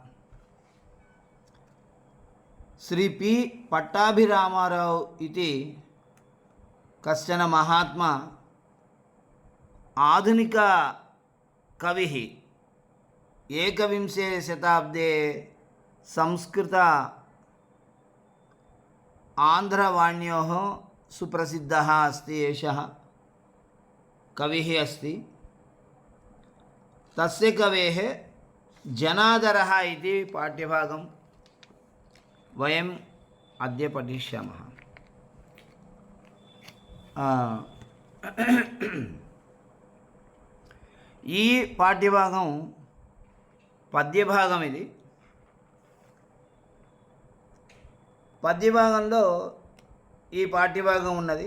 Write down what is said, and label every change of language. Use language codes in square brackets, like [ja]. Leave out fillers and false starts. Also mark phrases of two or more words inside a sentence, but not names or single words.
[sa] श्री पी पट्टाभिरामाराव इति कश्चन महात्मा आधुनिक कविः एकविंशे शताब्दे संस्कृत आन्ध्रवाण्योः सुप्रसिद्धः अस्ति। एषः कविः अस्ति। तस्य कवेः जनादरः इति पाठ्यभागं वयम् अद्य पठिष्यामः। [te] ఈ పాఠ్యభాగం పద్యభాగం. ఇది పద్యభాగంలో ఈ పాఠ్యభాగం ఉన్నది.